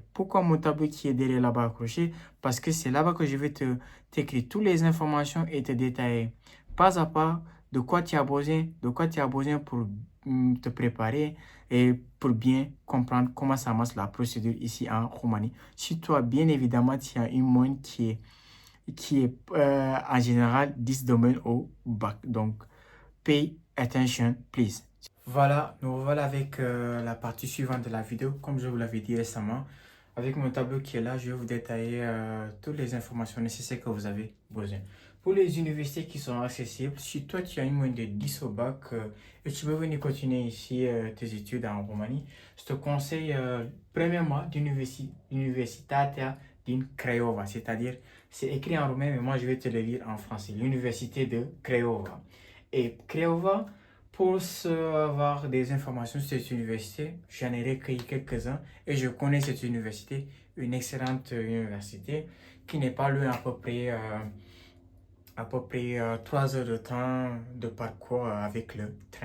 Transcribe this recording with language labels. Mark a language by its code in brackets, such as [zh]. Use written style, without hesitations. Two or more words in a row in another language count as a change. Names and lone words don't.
[fr] Pourquoi mon tableau qui est derrière là-bas accroché? Parce que c'est là-bas que je vais t'écrire toutes les informations et te détailler pas à pas de quoi tu as besoin pour te préparer et pour bien comprendre comment ça marche la procédure ici en Roumanie. Si toi, bien évidemment, tu as une moyenne qui est en général 10 domaines au bac. Donc, [en] pay attention, please. [fr] Voilà, nous voilà avec la partie suivante de la vidéo. Comme je vous l'avais dit récemment, avec mon tableau qui est là, je vais vous détailler toutes les informations nécessaires que vous avez besoin. Pour les universités qui sont accessibles, si toi tu as une moyenne de 10 au bac et tu veux venir continuer ici tes études en Roumanie, je te conseille premièrement d'Universitatea din Craiova, c'est-à-dire c'est écrit en roumain mais moi je vais te le lire en français, l'université de Craiova. Et Craiova, pour avoir des informations sur cette université, j'en ai recueilli quelques-uns et je connais cette université, une excellente université qui n'est pas loin à peu près 3 heures de temps de parcours avec le train.